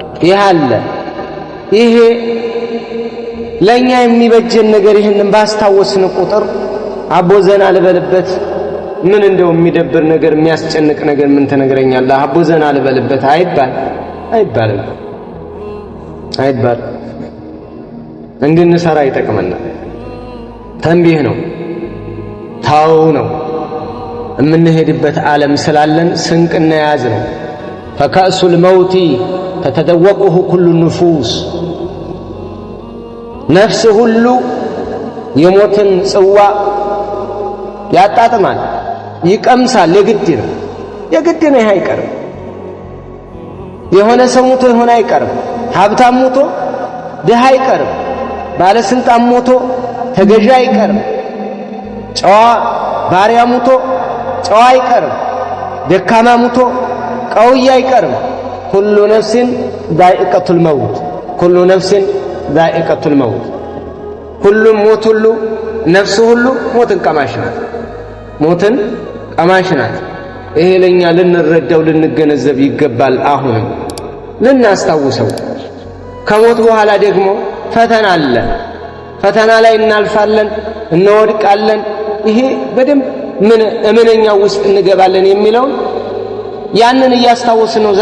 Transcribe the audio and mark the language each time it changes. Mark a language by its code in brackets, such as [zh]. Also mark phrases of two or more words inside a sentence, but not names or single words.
[am] ይሄ ለኛ የሚበጀን ነገር ይሄንን ባስታወስን ቁጥር አቦዘና ልበልበት ምን እንደው የሚደብር ነገር የሚያስጨንቅ ነገር ምን ተነግረኛለህ አቦዘና ልበልበት አይባልም እንድንሰራ ይጠቅመናል ተንቢህ ነው ታው ነው የምንሄድበት ዓለም ስላለን ስንቅና ያዝ ነው [ar] فكأس الموت تتذوقه كل النفوس [am] ነፍስ ሁሉ የሞትን ጽዋ ያጣጥማል ይቀምሳል የግድ ነው አይቀርም የሆነ ሰው ሞቶ የሆነ አይቀርም ሀብታም ሞቶ ድሃ አይቀርም ባለስልጣን ሞቶ ተገዢ አይቀርም ጨዋ ባሪያ ሞቶ ጨዋ አይቀርም ደካማ ሞቶ ቀውይ አይቀርም [ar] كل نفس ذائقة الموت [am] ሁሉም ሞት ሁሉ ነፍስ ሁሉ ሞትን ቀማሽ ናት ሞትን ቀማሽ ናት። ይሄ ለኛ ልንረዳው ልንገነዘብ ይገባል። አሁንም ልናስታውሰው። ከሞት በኋላ ደግሞ ፈተና አለ። ፈተና ላይ እናልፋለን፣ እንወድቃለን። ይሄ በደንብ እምነኛው ውስጥ እንገባለን የሚለውን ያንን እያስታወስን ነው